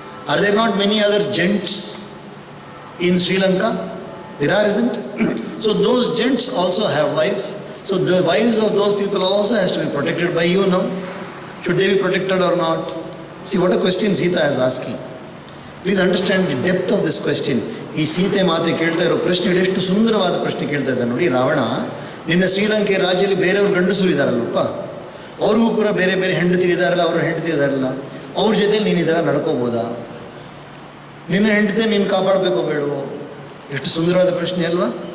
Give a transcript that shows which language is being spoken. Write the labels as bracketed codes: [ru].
[en] Are there not many other gents in Sri Lanka? There are, isn't? So those gents also have wives. So the wives of those people also has to be protected by you now. Should they be protected or not? See what a question Sita is asking. Please understand the depth of this question. [kn] ಈ ಸೀತೆ ಮಾತೆ ಕೇಳ್ತಾ ಇರೋ ಪ್ರಶ್ನೆ ಎಷ್ಟು ಸುಂದರವಾದ ಪ್ರಶ್ನೆ ಕೇಳ್ತಾ ಇದ್ದಾರೆ ನೋಡಿ. ರಾವಣ, ನಿನ್ನ ಶ್ರೀಲಂಕೆ ರಾಜ್ಯದಲ್ಲಿ ಬೇರೆಯವರು ಗಂಡಸರು ಇದ್ದಾರಲ್ಲಪ್ಪ, ಅವ್ರಿಗೂ ಕೂಡ ಬೇರೆ ಬೇರೆ ಹೆಂಡತಿರಿದ್ದಾರಲ್ಲ, ಅವ್ರ ಹೆಂಡತಿರಿದಾರಲ್ಲ, ಅವ್ರ ಜೊತೆ ನೀನು ಈ ಥರ ನಡ್ಕೋಬೋದಾ? ನಿನ್ನ ಹೆಂಡತಿ ನೀನು ಕಾಪಾಡಬೇಕೋ ಬೇಡವೋ? ಎಷ್ಟು ಸುಂದರವಾದ ಪ್ರಶ್ನೆ ಅಲ್ವಾ?